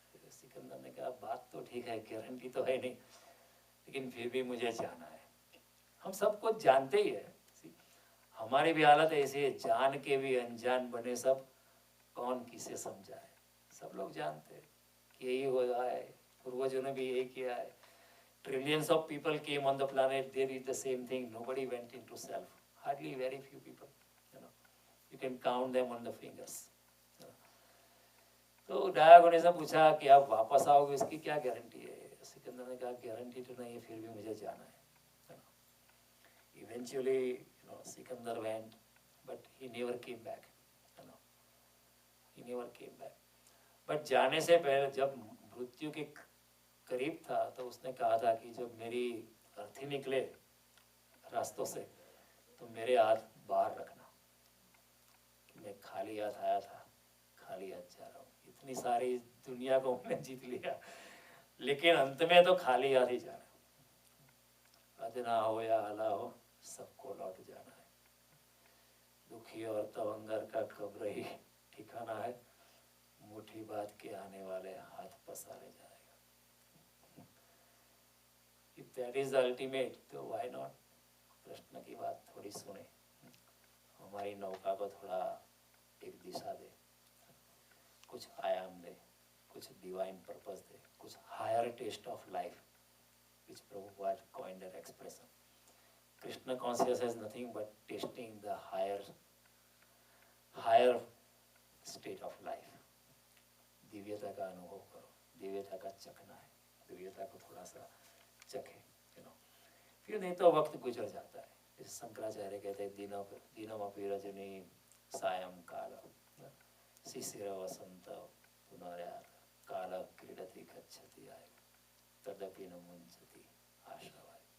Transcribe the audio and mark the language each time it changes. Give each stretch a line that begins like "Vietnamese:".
Hindi: सिकंदर ने कहा, बात तो ठीक है, गारंटी तो है नहीं, लेकिन फिर भी मुझे जाना है। हम सब कुछ जानते ही है, हमारी भी हालत ऐसी है, जान के भी अनजान बने सब, कौन किसे समझाए। सब लोग जानते हैं कि यही हो रहा है, पूर्वजों ने भी यही किया है।
English: Trillions of people came on the planet, they did the same thing, nobody went into self, hardly very few people, you can count them on the fingers.
Hindi: तो डायोगोनिस ने पूछा कि आप वापस आओगे, इसकी क्या गारंटी है? सिकंदर ने कहा, गारंटी तो नहीं है, फिर भी मुझे जाना है।
English: Eventually, Sikandar went, but he never came back. He never came back.
Hindi: But जाने से पहले जब मृत्यु के करीब था तो उसने कहा था कि जब मेरी अर्थी निकले रास्तों से तो मेरे हाथ बाहर रखना, कि मैं खाली हाथ आया था, खाली हाथ जा रहा हूँ, इतनी सारी दुनिया को हमने जीत लिया, लेकिन अंत में तो खाली हाथ ही जाना। अदना हो या आला हो, सबको लौट जाना है। दुखी और तवंगर का कब्र ही ठिकाना है, मुट्ठी बात के आने वाले हाथ पसारे जाएगा।
English: If that is the ultimate, तो why not?
Hindi: कृष्ण की बात थोड़ी सुने, हमारी नौका को थोड़ा एक दिशा दे, कुछ आयाम दे, कुछ डिवाइन पर्पस दे,
English: कुछ higher taste of life, which Prabhupada coined that expression. Krishna consciousness is nothing but tasting the higher state of life.
Hindi: दिव्यता का अनुभव करो, दिव्यता का चखना है, दिव्यता को थोड़ा सा चखे, फिर नहीं तो वक्त गुजर जाता है।
Sanskrit: जैसे शंकराचार्य कहते हैं, दिनम अपि रजनी सायं काल शिशिर वसंत पुनर्यात काल क्रीडति गच्छति आय तदपि न मुंचति आशावाय।